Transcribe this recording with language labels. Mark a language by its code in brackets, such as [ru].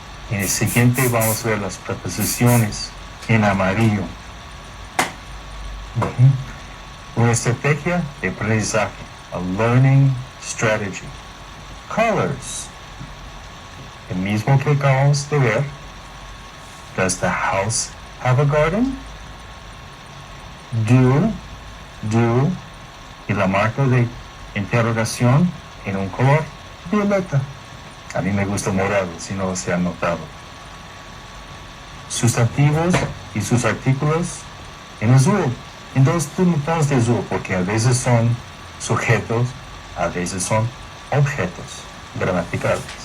[es] En el siguiente vamos a ver las preposiciones en amarillo. Una estrategia de aprendizaje. [en] A learning strategy. Colors. [es] El mismo que acabamos de ver. [en] Does the house have a garden? [es] Do, y la marca de interrogación en un color violeta. A mí me gusta morado, si no se han notado. Sustantivos y sus artículos en azul, en 2 tonos de azul, porque a veces son sujetos, a veces son objetos gramaticales.